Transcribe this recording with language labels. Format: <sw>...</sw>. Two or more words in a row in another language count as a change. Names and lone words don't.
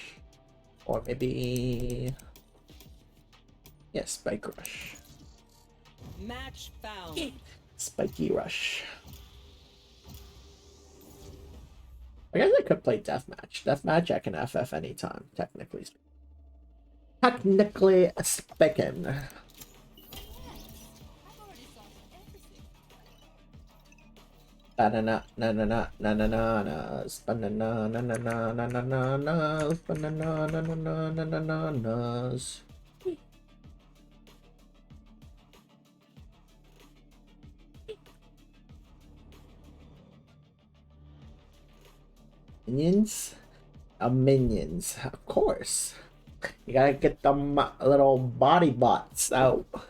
<en>Or maybe, yeah, spike rush. Match found. Spiky rush. I guess I could play deathmatch. Deathmatch I can FF anytime, technically speaking. Technically speaking. Banana, na na na na na na na, banana na na na na na na na, banana na na na na na na na. Minions? Minions, of course. You gotta get them little body bots out.</en>